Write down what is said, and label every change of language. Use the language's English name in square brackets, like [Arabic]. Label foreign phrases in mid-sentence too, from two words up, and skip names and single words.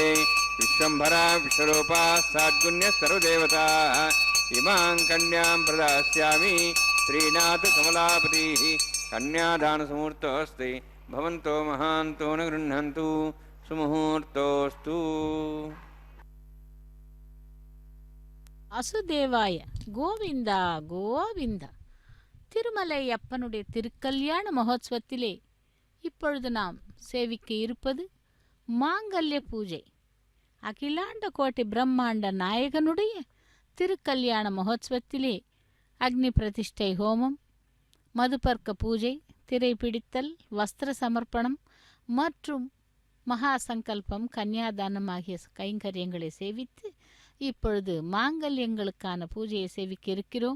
[Sanskrit] विश्वम्भरा विश्वरूपा साद्गुण्यः सर्वदेवताः इमां कन्यां प्रदास्यामि। श्रीनाथ कमलापतिः कन्यादानसमुहूर्तोऽस्ति भवन्तो महान्तो न गृह्णन्तु सुमुहूर्तोऽस्तु। [Tamil] அசுதேவாய கோவிந்தா கோவிந்தா. திருமலை அப்பனுடைய திருக்கல்யாண மகோத்சவத்திலே இப்பொழுது நாம் சேவிக்க இருப்பது மாங்கல்ய பூஜை. அகிலாண்ட கோட்டை பிரம்மாண்ட நாயகனுடைய திருக்கல்யாண மகோத்சவத்திலே அக்னி பிரதிஷ்டை ஹோமம், மதுபர்க்க பூஜை, திரை பிடித்தல், வஸ்திர சமர்ப்பணம் மற்றும் மகா சங்கல்பம், கன்னியாதானம் ஆகிய கைங்கரியங்களை சேவித்து இப்பொழுது மாங்கல்யங்களுக்கான பூஜையை சேவிக்க இருக்கிறோம்.